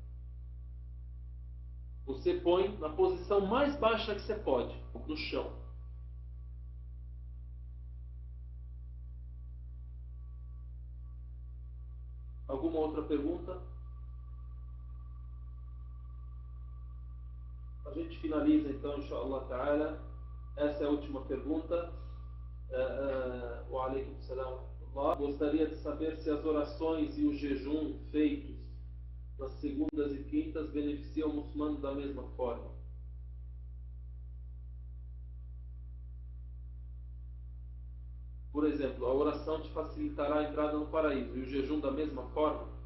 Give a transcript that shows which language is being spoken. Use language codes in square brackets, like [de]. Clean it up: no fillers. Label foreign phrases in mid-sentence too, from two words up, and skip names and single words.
[pt] Você põe na posição mais baixa que você pode, no chão. Alguma outra pergunta? A gente finaliza então, [ar] إن شاء الله تعالى. [pt] Essa é a última pergunta. [ar] وعليكم السلام. [pt] Gostaria de saber se as orações e o jejum feitos nas segundas e quintas beneficiam o muçulmano da mesma forma. Por exemplo, a oração te facilitará a entrada no paraíso, e o jejum da mesma forma?